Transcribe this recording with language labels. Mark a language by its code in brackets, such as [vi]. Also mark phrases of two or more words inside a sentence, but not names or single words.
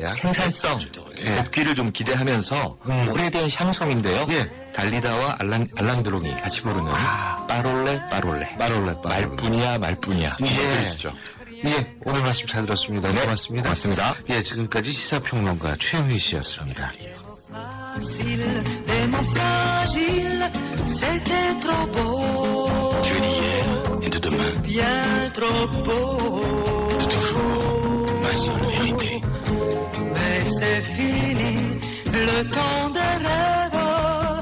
[ko] 생산성, 복귀를 좀 기대하면서 오래된 향성인데요. 예. 달리다와 알랑드롱이 같이 부르는 빠롤레 빠롤레. 말올래. 말뿐이야 말뿐이야. 예. 들으시죠. 예, 오늘 말씀 잘 들었습니다. 네, 고맙습니다. 고맙습니다. 예, 지금까지 시사평론가 최영희 씨였습니다. [fr] Facile, des mots fragiles, c'était trop beau. Tu es d'hier et de demain, Bien trop beau. de toujours, ma seule vérité. Mais c'est fini, le temps des rêves.